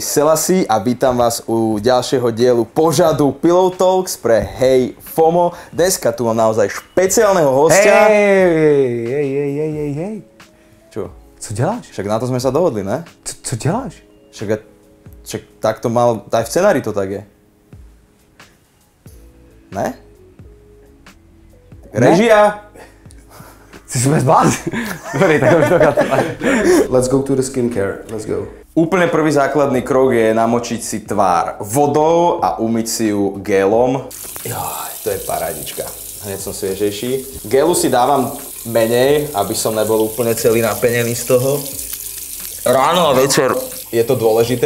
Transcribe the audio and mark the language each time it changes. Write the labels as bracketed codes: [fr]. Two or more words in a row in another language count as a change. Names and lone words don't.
[sk] Selassie a vítam vás u ďalšieho dielu pořadu Pillow Talks pre Hey FOMO. Dneska tu mám naozaj špeciálneho hostia. Hej. Čo? [cs] Co děláš? [sk] Však na to sme sa dohodli, ne? [cs] Co děláš? [sk] Však tak to mal, aj v scenári to tak je. [cs] Ne? Režia! Jsi vůbec blázen? Dobrý, tak už to [en] Let's go to the skincare, let's go. [sk] Úplne prvý základný krok je namočiť si tvár vodou a umyť si ju gelom. Joj, to je parádička. Hneď som sviežejší. Gelu si dávam menej, aby som nebol úplne celý napenený z toho. Ráno a večer je to dôležité.